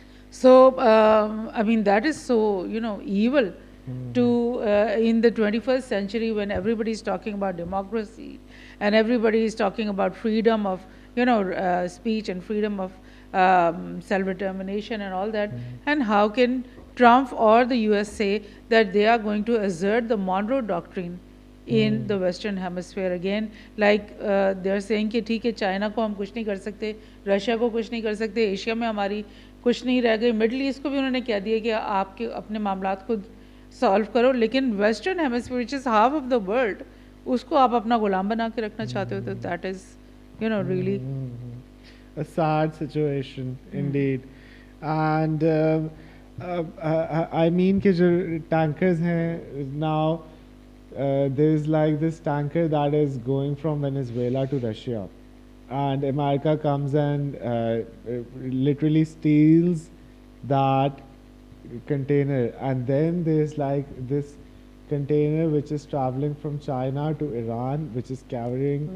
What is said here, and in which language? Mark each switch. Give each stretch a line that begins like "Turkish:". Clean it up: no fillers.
English: So, I mean, that is so, evil to in the 21st century when everybody is talking about democracy and everybody is talking about freedom of, speech and freedom of self-determination and all that. And how can Trump or the US say that they are going to assert the Monroe Doctrine in the Western Hemisphere again? Like they're saying
Hindi: कि ठीक है China को हम कुछ नहीं कर सकते, Russia को कुछ नहीं कर सकते, एशिया में हमारी कुछ नहीं रह गई, मिडल ईस्ट को भी उन्होंने कह दिया कि आपके अपने मामलात खुद सॉल्व करो, लेकिन
English: western hemisphere which is half of the world
Hindi: उसको आप अपना गुलाम बना के रखना चाहते हो, तो
English: That is really a sad situation indeed. And I mean
Hindi: कि जो
English: tankers हैं now, there's like this tanker that is going from Venezuela to Russia, and America comes and literally steals that container, and then there's like this container which is traveling from China to Iran, which is carrying